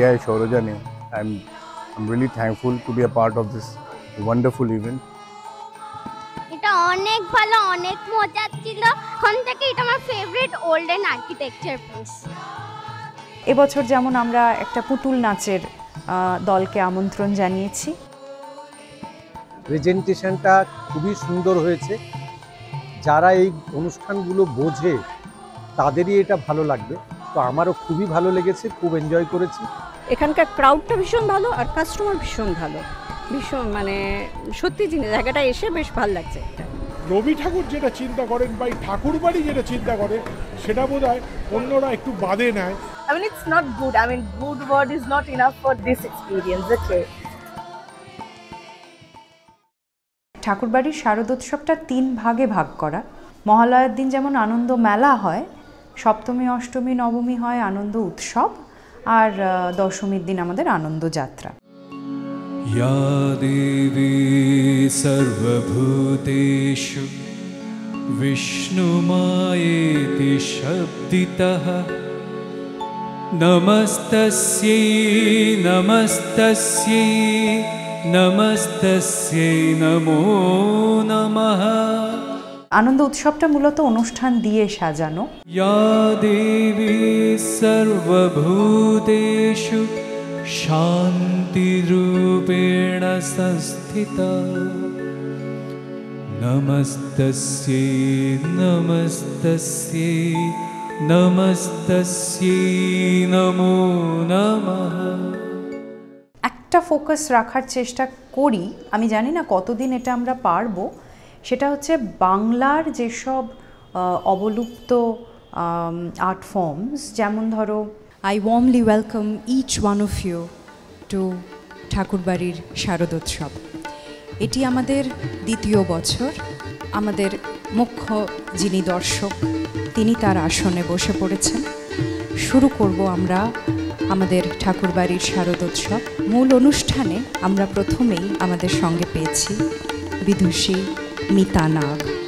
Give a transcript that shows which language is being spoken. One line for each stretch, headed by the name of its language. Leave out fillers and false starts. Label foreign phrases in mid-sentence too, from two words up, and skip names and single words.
Hindi: है शौरजा ने,
English: I am really thankful to be a part of this wonderful event.
Bangla: এটা অনেক ভালো, অনেক মজা ছিল। এখন থেকে এটা আমার ফেভারিট
English: olden architecture place.
Bangla: এবছর যেমন আমরা একটা পুতুল নাচের দলকে আমন্ত্রণ জানিয়েছি। প্রেজেন্টেশনটা খুবই সুন্দর হয়েছে। যারা এই অনুষ্ঠানগুলো বোঝে তাদেরই এটা ভালো লাগবে। তো আমারও খুবই ভালো লেগেছে, খুব এনজয় করেছি। এখানকার ক্রাউডটা ভীষণ ভালো আর কাস্টমার ভীষণ ভালো, ভীষণ মানে সত্যি জিনিস, জায়গাটা এসে বেশ ভালো লাগছে। রবি ঠাকুর যেটা চিন্তা করেন বা ঠাকুরবাড়ি যেটা চিন্তা করে সেটা বোধহয় অন্যরা একটু বাদে নেয়।
English: I mean it's not good. I mean good word is not enough for this experience. Okay.
Bangla: ঠাকুরবাড়ির শারদোৎসবটা 3 ভাগে ভাগ করা। মহালয়ার দিন যেমন আনন্দ মেলা হয়, সপ্তমী অষ্টমী নবমী হয় আনন্দ উৎসব, আর দশমীর দিন আমাদের আনন্দ যাত্রা।
Sanskrit: या देवी सर्वभूतेषु विष्णुमायेति शब्दितः नमस्तस्यै नमस्तस्यै नमस्तस्यै नमो नमः।
Bangla: আনন্দ উৎসবটা মূলত অনুষ্ঠান দিয়ে সাজানো।
Sanskrit: या देवी सर्वभूतेषु शान्तिरूपेण संस्थिता नमस्तस्यै नमस्तस्यै नमस्तस्यै नमो नमः।
Bangla: একটা ফোকাস রাখার চেষ্টা করি, আমি জানি না কতদিন এটা আমরা পারবো, সেটা হচ্ছে বাংলার যেসব অবলুপ্ত
English: art forms,
Bangla: যেমন ধরো
English: I warmly welcome each one of you to
Bangla: ঠাকুরবাড়ির শারদোৎসব। এটি আমাদের 2য় বছর। আমাদের মুখ্য যিনি দর্শক তিনি তার আসনে বসে পড়েছেন। শুরু করব আমরা আমাদের ঠাকুরবাড়ির শারদোৎসব। মূল অনুষ্ঠানে আমরা প্রথমেই আমাদের সঙ্গে পেয়েছি বিদুষী মিতা নাগ।